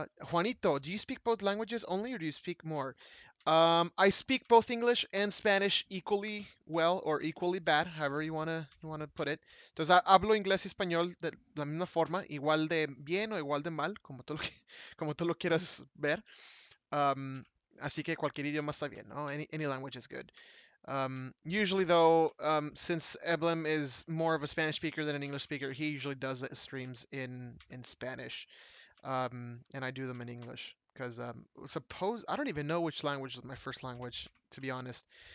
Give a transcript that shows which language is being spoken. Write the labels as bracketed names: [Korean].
[English] Juanito, do you speak both languages only or do you speak more? I speak both English and Spanish equally well or equally bad, however you wanna put it. [Spanish] Entonces, hablo inglés y español de la misma forma, igual de bien o igual de mal, como tú lo quieras ver. Así que cualquier idioma está bien, ¿no? [English] Any language is good. Usually, though, since Eblem is more of a Spanish speaker than an English speaker, he usually does streams in Spanish. and I do them in English because suppose I don't even know which language is my first language, to be honest.